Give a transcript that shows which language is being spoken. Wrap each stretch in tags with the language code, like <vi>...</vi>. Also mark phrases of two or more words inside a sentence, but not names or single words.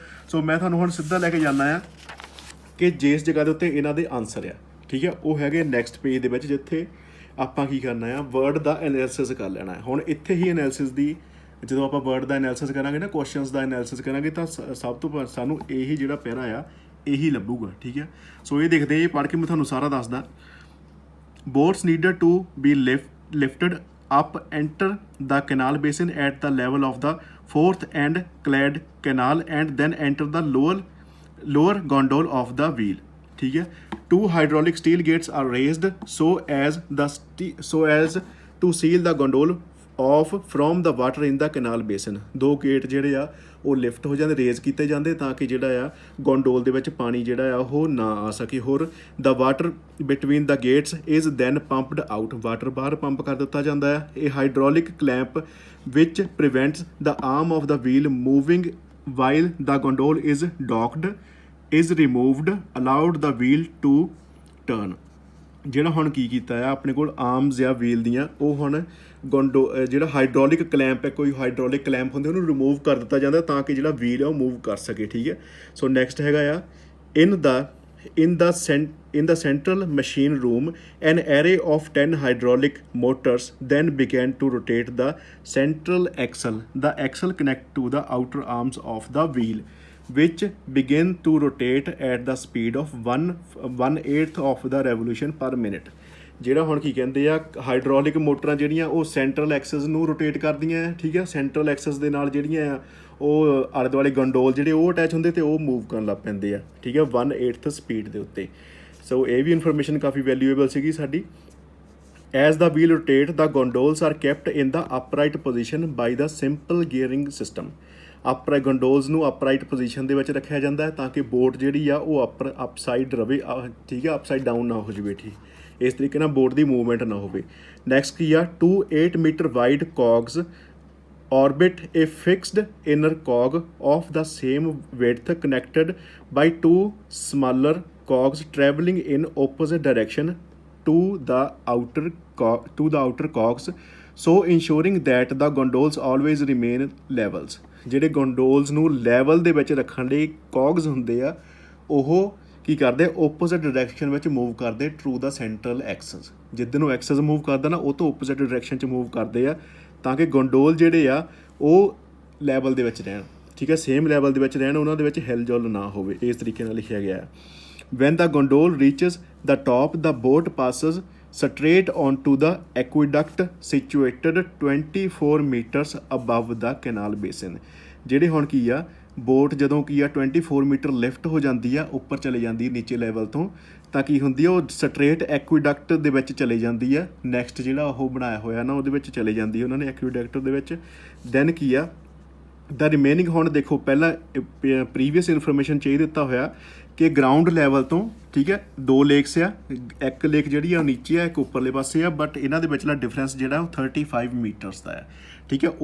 <pa>ਸੋ ਮੈਂ ਤੁਹਾਨੂੰ ਹੁਣ ਸਿੱਧਾ ਲੈ ਕੇ ਜਾਂਦਾ ਆ ਕਿ ਜਿਸ ਜਗ੍ਹਾ ਦੇ ਉੱਤੇ ਇਹਨਾਂ ਦੇ ਆਨਸਰ ਆ, ਠੀਕ ਹੈ, ਉਹ ਹੈਗੇ</pa> <en>next page</en> <pa>ਦੇ ਵਿੱਚ, ਜਿੱਥੇ ਆਪਾਂ ਕੀ ਕਰਨਾ ਆ, ਵਰਡ ਦਾ ਐਨਾਲਿਸਿਸ ਕਰ ਲੈਣਾ ਹੈ। ਹੁਣ ਇੱਥੇ ਹੀ ਐਨਾਲਿਸਿਸ ਦੀ, ਜਦੋਂ ਆਪਾਂ ਵਰਡ ਦਾ ਐਨਾਲਿਸਿਸ ਕਰਾਂਗੇ ਨਾ, ਕੁਐਸਚਨਸ ਦਾ ਐਨਾਲਿਸਿਸ ਕਰਾਂਗੇ, ਤਾਂ ਸਭ ਤੋਂ ਪਹਿਲਾਂ ਸਾਨੂੰ ਇਹੀ ਜਿਹੜਾ ਪੈਰਾ ਆ ਇਹੀ ਲੱਭੂਗਾ, ਠੀਕ ਹੈ। ਸੋ ਇਹ ਦੇਖਦੇ, ਇਹ ਪੜ੍ਹ ਕੇ ਮੈਂ ਤੁਹਾਨੂੰ ਸਾਰਾ ਦੱਸਦਾ।</pa> <en>boats needed to be lifted up enter the canal basin at the level of the 4th and clad canal and then enter the lower gondole of the wheel,</en> <pa>ठीक है।</pa> <en>2 hydraulic steel gates are raised so as to seal the gondole off from the water in the canal basin।</en> <pa>2 ਗੇਟ ਜਿਹੜੇ ਆ ਉਹ ਲਿਫਟ ਹੋ ਜਾਂਦੇ, ਰੇਜ਼ ਕੀਤੇ ਜਾਂਦੇ ਤਾਂ ਕਿ ਜਿਹੜਾ ਆ ਗੋਂਡੋਲ ਦੇ ਵਿੱਚ ਪਾਣੀ ਜਿਹੜਾ ਆ ਉਹ ਨਾ ਆ ਸਕੇ।</pa> <en>ਹੋਰ the water between the gates is then pumped out,</en> <pa>ਵਾਟਰ ਬਾਹਰ ਪੰਪ ਕਰ ਦਿੱਤਾ ਜਾਂਦਾ ਹੈ।</pa> <en>ਇਹ hydraulic clamp which prevents the arm of the wheel moving while the gondole is docked is removed, allowed the wheel to turn।</en> <pa>ਜਿਹੜਾ ਹੁਣ ਕੀ ਕੀਤਾ ਆ, ਆਪਣੇ ਕੋਲ ਆਰਮਸ ਜਾਂ ਵੀਲ ਦੀਆਂ ਉਹ ਹੁਣ ਜਿਹੜਾ</pa> <en>hydraulic clamp</en> <pa>ਹੈ, ਕੋਈ</pa> <en>hydraulic clamp</en> <pa>ਹੁੰਦੇ ਉਹਨੂੰ ਰਿਮੂਵ ਕਰ ਦਿੱਤਾ ਜਾਂਦਾ ਤਾਂ ਕਿ ਜਿਹੜਾ ਵੀਲ ਹੈ ਉਹ ਮੂਵ ਕਰ ਸਕੇ, ਠੀਕ ਹੈ। ਸੋ ਨੈਕਸਟ ਹੈਗਾ ਆ</pa> <en>in the central machine room an array of 10 hydraulic motors then began to rotate the central axle. The axle connect to the outer arms of the wheel which begin to rotate at the speed of 1/8 of the revolution per minute।</en> <pa>ਜਿਹੜਾ ਹੁਣ ਕੀ ਕਹਿੰਦੇ ਆ, ਹਾਈਡ੍ਰੋਲਿਕ ਮੋਟਰਾਂ ਜਿਹੜੀਆਂ ਉਹ</pa> <en>central axis</en> <pa>ਨੂੰ ਰੋਟੇਟ ਕਰਦੀਆਂ ਹੈ, ਠੀਕ ਹੈ।</pa> <en>central axis</en> <pa>ਦੇ ਨਾਲ ਜਿਹੜੀਆਂ ਆ ਉਹ ਆਲੇ ਦੁਆਲੇ ਗੰਡੋਲ ਜਿਹੜੇ ਉਹ ਅਟੈਚ ਹੁੰਦੇ ਤੇ ਉਹ ਮੂਵ ਕਰਨ ਲੱਗ ਪੈਂਦੇ ਆ, ਠੀਕ ਹੈ, 1/8 ਸਪੀਡ ਦੇ ਉੱਤੇ। ਸੋ ਇਹ ਵੀ ਇਨਫੋਰਮੇਸ਼ਨ ਕਾਫੀ ਵੈਲਿਊਏਬਲ ਸੀਗੀ ਸਾਡੀ।</pa> <en>As the wheel rotate, the gondolas are kept in the upright position by the simple gearing system। upright gondolas</en> <pa>ਨੂੰ</pa> <en>upright position</en> <pa>ਦੇ ਵਿੱਚ ਰੱਖਿਆ ਜਾਂਦਾ ਹੈ ਤਾਂ ਕਿ ਬੋਟ ਜਿਹੜੀ ਆ ਉਹ ਅਪਸਾਈਡ ਰਵੇ, ਠੀਕ ਹੈ,</pa> <en>upside down</en> <pa>ਨਾ ਹੋ ਜਾਵੇ, ਠੀਕ, ਇਸ ਤਰੀਕੇ ਨਾਲ ਬੋਟ ਦੀ ਮੂਵਮੈਂਟ ਨਾ ਹੋਵੇ। ਨੈਕਸਟ ਕੀ ਆ,</pa> <en>2 8 meter wide cogs orbit a fixed inner cog of the same width connected by 2 smaller cogs traveling in opposite direction to the outer cogs, so ensuring that the gondolas always remain levels।</en> <pa>ਜਿਹੜੇ ਗੋਂਡੋਲਸ ਨੂੰ ਲੈਵਲ ਦੇ ਵਿੱਚ ਰੱਖਣ ਲਈ ਕੋਗਸ ਹੁੰਦੇ ਆ ਉਹ ਕੀ ਕਰਦੇ,</pa> <en>opposite direction</en> <pa>ਵਿੱਚ ਮੂਵ ਕਰਦੇ</pa> <en>through the central axis.</en> <pa>ਜਿੱਦਾਂ ਨੂੰ ਐਕਸਸ ਮੂਵ ਕਰਦਾ ਨਾ ਉਹ ਤੋਂ</pa> <en>opposite direction</en> <pa>'ਚ ਮੂਵ ਕਰਦੇ ਆ ਤਾਂ ਕਿ ਗੋਂਡੋਲ ਜਿਹੜੇ ਆ ਉਹ ਲੈਵਲ ਦੇ ਵਿੱਚ ਰਹਿਣ, ਠੀਕ ਹੈ,</pa> <en>same level</en> <pa>ਦੇ ਵਿੱਚ ਰਹਿਣ, ਉਹਨਾਂ ਦੇ ਵਿੱਚ ਹਿਲ ਜੁਲ ਨਾ ਹੋਵੇ, ਇਸ ਤਰੀਕੇ ਨਾਲ ਲਿਖਿਆ ਗਿਆ ਹੈ।</pa> <en>When the gondole reaches the top, the boat passes straight onto the aqueduct situated 24 meters above the canal basin।</en> <pa>ਜਿਹੜੇ ਹੁਣ ਕੀ ਆ, ਬੋਟ ਜਦੋਂ ਕੀ ਆ 24 ਮੀਟਰ ਲਿਫਟ ਹੋ ਜਾਂਦੀ ਆ, ਉੱਪਰ ਚਲੇ ਜਾਂਦੀ ਨੀਚੇ ਲੈਵਲ ਤੋਂ, ਤਾਂ ਕੀ ਹੁੰਦੀ ਆ ਉਹ</pa> <en>straight aqueduct</en> <pa>ਦੇ ਵਿੱਚ ਚਲੇ ਜਾਂਦੀ ਆ। ਨੈਕਸਟ ਜਿਹੜਾ ਉਹ ਬਣਾਇਆ ਹੋਇਆ ਨਾ ਉਹਦੇ ਵਿੱਚ ਚਲੇ ਜਾਂਦੀ ਉਹਨਾਂ ਨੇ ਐਕੁਇਡਕਟ ਦੇ ਵਿੱਚ। ਦੈਨ ਕੀ ਆ,</pa> <en>the remaining,</en> <pa>ਹੁਣ ਦੇਖੋ ਪਹਿਲਾਂ</pa> <en>previous information</en> <pa>'ਚ ਇਹ ਦਿੱਤਾ ਹੋਇਆ ਕਿ</pa> <en>ground level</en> <pa>ਤੋਂ, ਠੀਕ ਹੈ, 2 ਲੇਕਸ ਆ, ਇੱਕ ਲੇਕ ਜਿਹੜੀ ਆ ਉਹ ਨੀਚੇ ਆ, ਇੱਕ ਉੱਪਰਲੇ ਪਾਸੇ ਆ, ਬਟ ਇਹਨਾਂ ਦੇ ਵਿਚਲਾ ਡਿਫਰੈਂਸ ਜਿਹੜਾ ਉਹ 35 ਮੀਟਰਸ ਦਾ ਹੈ, ਠੀਕ ਹੈ।</pa>